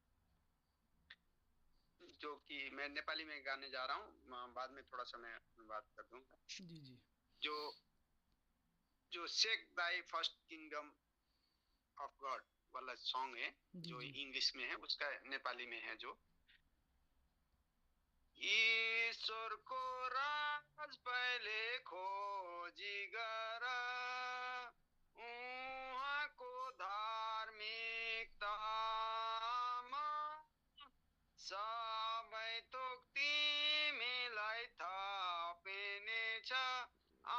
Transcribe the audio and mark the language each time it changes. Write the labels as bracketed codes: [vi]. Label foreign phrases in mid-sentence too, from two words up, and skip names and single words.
[hi] जो कि मैं नेपाली में गाने जा रहा हूँ, बाद में थोड़ा सा मैं बात कर दूंगा। जी जी। जो जो [en] seek ye first kingdom of God [hi] वाला सॉन्ग है, जी जो जी। इंग्लिश में है, उसका नेपाली में है जो [ne] ईश्वरको राज पहिले खोजी गर, उहाँको धार्मिकतामा सबै थोक तिमीलाई थपिनेछ।